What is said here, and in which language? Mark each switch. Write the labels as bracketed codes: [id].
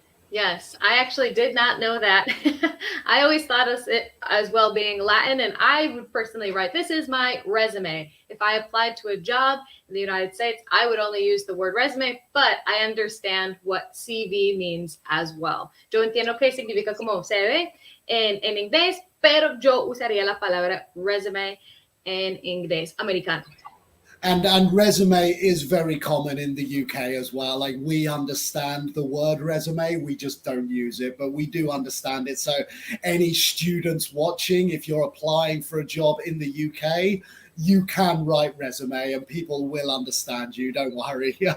[en] Yes, I actually did not know that. I always thought of it as well being Latin, and I would personally write, this is my resume. If I applied to a job in the United States, I would only use the word resume, but I understand what CV means as well. [es] Yo entiendo que significa como CV en inglés, pero yo usaría la palabra resume en inglés americano. [en] And resume is very common in the UK as well. Like we understand the word resume, we just don't use it, but we do understand it. So any students watching, if you're applying for a job in the UK, you can write resume and people will understand you. Don't worry.